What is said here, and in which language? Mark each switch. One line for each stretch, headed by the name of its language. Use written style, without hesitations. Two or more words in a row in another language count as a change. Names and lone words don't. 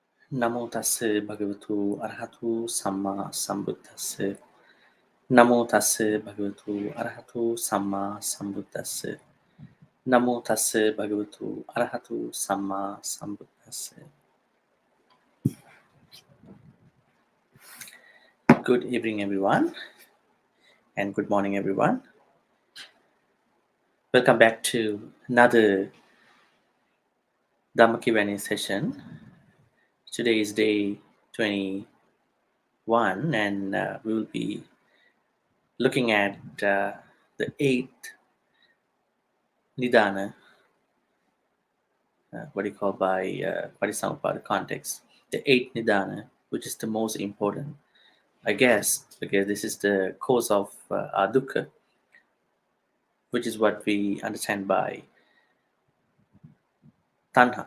Pali: Namo tassa bhagavatu arahatu samma sambuddhassa. Namo tassa bhagavatu arahatu samma sambuddhassa. Namo tassa bhagavatu arahatu samma sambuddhassa.
English: Good evening, everyone, and good morning, everyone. Welcome back to another Dhamma Q&A session. Today is day 21, and we will be looking at the eighth Nidana, what you call by Parisamuppada context, the eighth Nidana, which is the most important, I guess, because this is the cause of our dukkha, which is what we understand by Tanha.